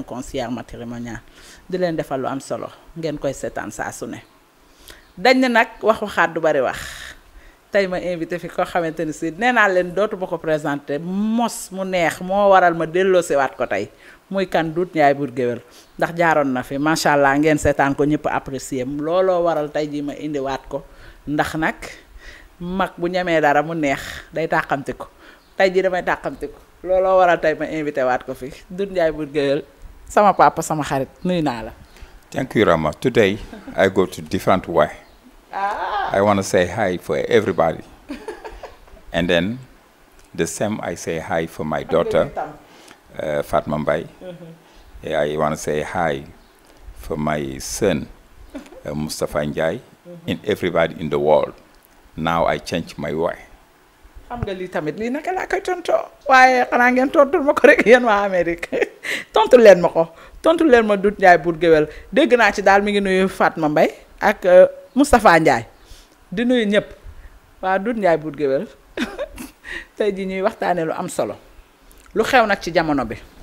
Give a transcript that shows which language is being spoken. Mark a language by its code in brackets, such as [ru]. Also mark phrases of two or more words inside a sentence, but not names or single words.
[wo] conseillère matrimonial di leen defal lu am solo ngeen koy seetaan saa su ne dañ ne nag waxaat du bari wax tey ma invité fi ko xamante ni si nee naa leen dootuma ko présenté mos mu neex moo waral ma delloosiwaat ko tey muy kan Doudou Ndiaye Bour Gueweul ndax jaaroon na fi [ar] ما شاء الله [wo] ngeen seetaan ko ñëpp apprécier looloo waral tey jii ma indiwaat ko ndax nag mag bu ñemee dara mu neex day tàqamti ko tey jii damay tàqamti ko. looloo waral tey ma invité waat ko fi Doudou Ndiaye Bour Gueweul sama papa sama xarit nuyu naa la. [en] Thank you, Rama. Today I go to different way. I want to say hi for everybody. And then the same I say hi for my daughter, Fatma Mbaye. I want to say hi for my son, Mustafa Ndiaye, and everybody in the world. Now I change my way. [wo] xam nga lii tamit lii naka laa koy tontoo waaye xanaa ngeen tontul ma ko rek yéen waa Amérique tontul leen ma ko tontul leen ma Doudou Ndiaye Bour Gueweul dégg naa ci daal mi ngi nuyu Fatma Mbaye ak Moustapha Ndiaye di nuyu ñëpp waa Doudou Ndiaye Bour Gueweul tey jii ñuy waxtaanee lu am solo lu xew nag ci jamono bi